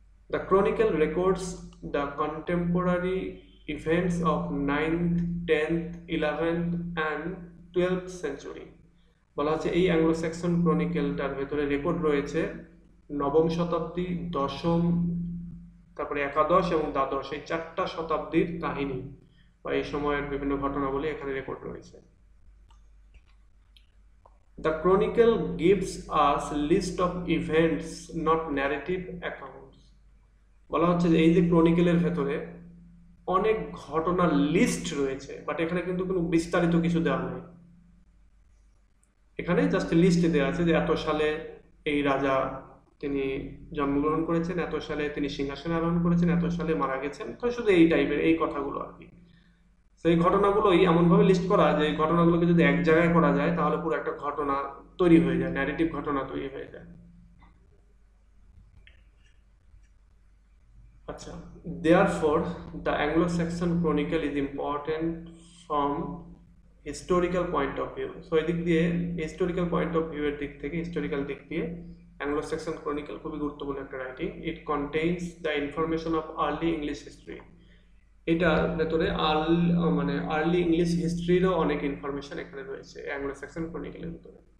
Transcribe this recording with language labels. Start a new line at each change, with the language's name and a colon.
English: The chronicle records the contemporary events of 9th, 10th, 11th and 12th century.
Bangla: বলা হচ্ছে এই Anglo Saxon ক্রনিকলটার ভেতরে record রয়েছে নবম শতাব্দী, দশম, তারপরে একাদশ এবং দ্বাদশ, এই 4টা শতাব্দীর কাহিনী বা এই সময়ের বিভিন্ন ঘটনাবলী এখানে রেকর্ড রয়েছে।
English: The chronicle gives us list of events, not narrative accounts.
Bangla: বলা হচ্ছে যে এই যে ক্রনিকলের ভেতরে অনেক ঘটনার লিস্ট রয়েছে, বাট এখানে কিন্তু কোনো বিস্তারিত কিছু দেওয়া নেই। এখানে জাস্ট লিস্ট দেওয়া আছে যে এত সালে এই রাজা তিনি জন্মগ্রহণ করেছেন, এত সালে তিনি সিংহাসনে আরোহণ করেছেন, এত সালে মারা গেছেন, তো শুধু এই টাইপের এই কথাগুলো আর কি। সেই ঘটনাগুলোই এমনভাবে লিস্ট করা যে এই ঘটনাগুলোকে যদি এক জায়গায় করা যায় তাহলে পুরো একটা ঘটনা তৈরি হয়ে যায়, ন্যারেটিভ ঘটনা তৈরি হয়ে যায়। আচ্ছা,
English: therefore the Anglo-Saxon chronicle is important from historical point of view.
Bangla: So এই দিক দিয়ে
English: historical point of view
Bangla: এর দিক থেকে, হিস্টোরিক্যাল দিক দিয়ে অ্যাংলো স্যাক্সন ক্রনিকল খুবই গুরুত্বপূর্ণ একটা writing.
English: It contains the information of early English history.
Bangla: এটার ভেতরে মানে আর্লি ইংলিশ হিস্ট্রিরও অনেক ইনফরমেশন এখানে রয়েছে অ্যাংলো স্যাক্সন ক্রনিকলের ভিতরে।